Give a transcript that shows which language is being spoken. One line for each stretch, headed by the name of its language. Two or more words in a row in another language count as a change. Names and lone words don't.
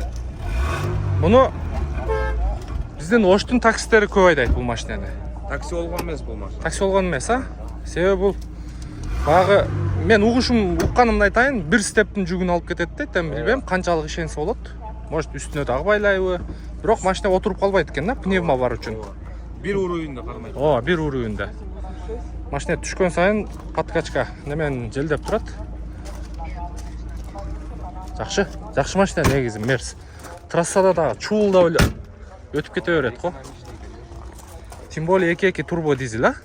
Kyrgyz: Муну биздин Оштун таксистери көп айдайт бул машинени. Такси болгон эмес бул машина. Такси болгон эмес, а? Себеби бул багы мен укканымды айтайын, бир стептин жүгүн алып кетет дейт, эми билбейм канчалык ишенсе болот. Может үстүнө дагы байлайбы. Бирок машина отуруп калбайт экен да, пневма бар үчүн. Бир уруғунда кармайды. Ооба, бир урүүндө. Машина түшкөн сайын подкачка немен желдеп турат. Жакшы машина негизи Мерс. Трассада дагы чуулдап эле өтүп кете берет го.
Russian: Тем более
Kyrgyz: 2.2 турбо дизель, а?